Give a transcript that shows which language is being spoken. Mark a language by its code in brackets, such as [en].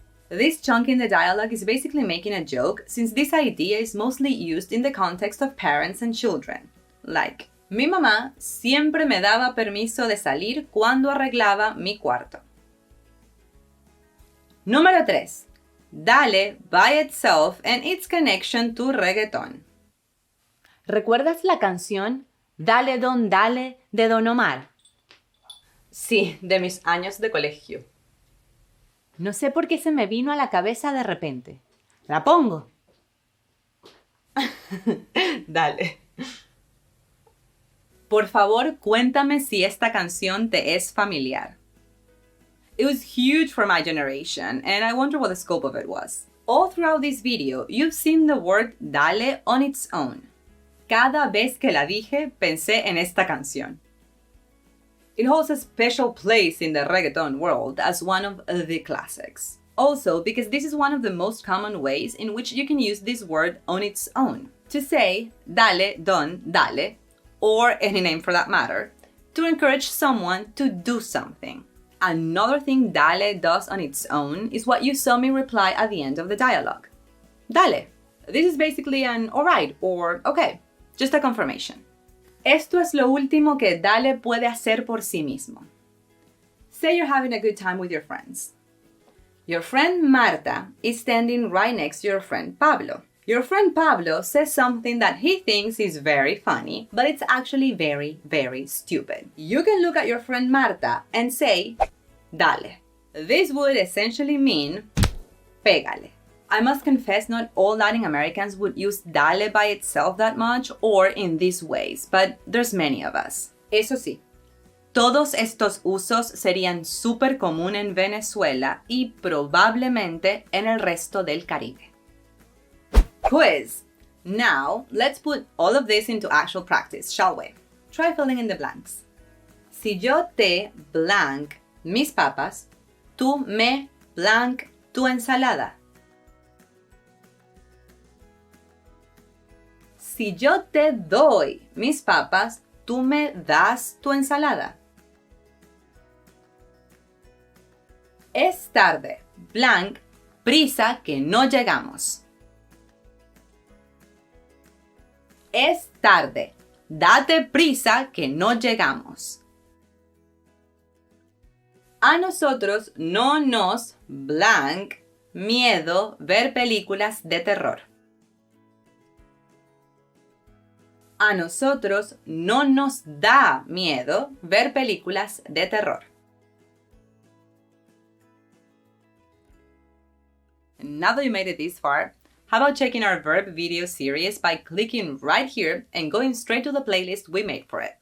[en] This chunk in the dialogue is basically making a joke since this idea is mostly used in the context of parents and children. [es] Like, mi mamá siempre me daba permiso de salir cuando arreglaba mi cuarto. Número 3. [en] Dale by itself and its connection to reggaeton. [es] ¿Recuerdas la canción Dale Don Dale de Don Omar? Sí, de mis años de colegio. No sé por qué se me vino a la cabeza de repente. ¿La pongo? Dale. Por favor, cuéntame si esta canción te es familiar. [en] It was huge for my generation, and I wonder what the scope of it was. All throughout this video, you've seen the word dale on its own. [es] Cada vez que la dije, pensé en esta canción. [en] It holds a special place in the reggaeton world as one of the classics. Also, because this is one of the most common ways in which you can use this word on its own. To say, dale, don, dale, or any name for that matter, to encourage someone to do something. Another thing dale does on its own is what you saw me reply at the end of the dialogue. Dale. This is basically an alright or okay, just a confirmation. [es] Esto es lo último que dale puede hacer por sí mismo. [en] Say you're having a good time with your friends. Your friend Marta is standing right next to your friend Pablo. Your friend Pablo says something that he thinks is very funny, but it's actually very, very stupid. You can look at your friend Marta and say, dale. This would essentially mean, pégale. I must confess not all Latin Americans would use dale by itself that much or in these ways, but there's many of us. [es] Eso sí, todos estos usos serían súper común en Venezuela y probablemente en el resto del Caribe. [en] Quiz! Now, let's put all of this into actual practice, shall we? Try filling in the blanks. [es] Si yo te blank mis papas, tú me blank tu ensalada. Si yo te doy mis papas, tú me das tu ensalada. Es tarde, blank, prisa que no llegamos. Es tarde, date prisa que no llegamos. A nosotros no nos blank miedo ver películas de terror. A nosotros no nos da miedo ver películas de terror. [en] Now that you made it this far, how about checking our verb video series by clicking right here and going straight to the playlist we made for it?